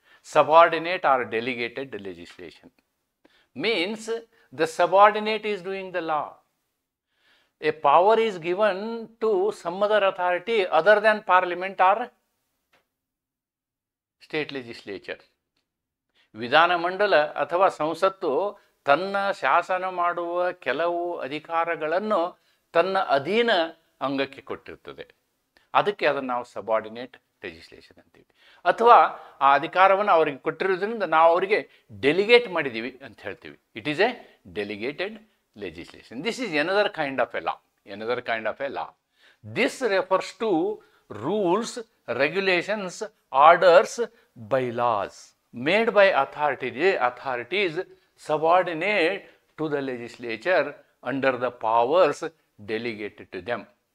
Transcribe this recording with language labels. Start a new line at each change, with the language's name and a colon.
English: Subordinate or delegated legislation. Means the subordinate is doing the law. a power is given to some other authority other than parliament or state legislature.
Kannada: ವಿಧಾನಮಂಡಲ ಅಥವಾ ಸಂಸತ್ತು ತನ್ನ ಶಾಸನ ಮಾಡುವ ಕೆಲವು ಅಧಿಕಾರಗಳನ್ನು ತನ್ನ ಅಧೀನ ಅಂಗಕ್ಕೆ ಕೊಟ್ಟಿರ್ತದೆ. ಅದಕ್ಕೆ ಅದನ್ನು ನಾವು ಸಬಾರ್ಡಿನೇಟ್ ಲೆಜಿಸ್ಲೇಷನ್ ಅಂತೀವಿ. ಅಥವಾ ಆ ಅಧಿಕಾರವನ್ನು ಅವರಿಗೆ ಕೊಟ್ಟಿರೋದ್ರಿಂದ ನಾವು ಅವರಿಗೆ ಡೆಲಿಗೇಟ್ ಮಾಡಿದ್ದೀವಿ ಅಂತ ಹೇಳ್ತೀವಿ.
English: It is a delegated legislation. This is another kind of a law. Another kind of a law. This refers to rules, regulations, orders, bylaws made by authorities subordinate to the legislature under the powers delegated to them.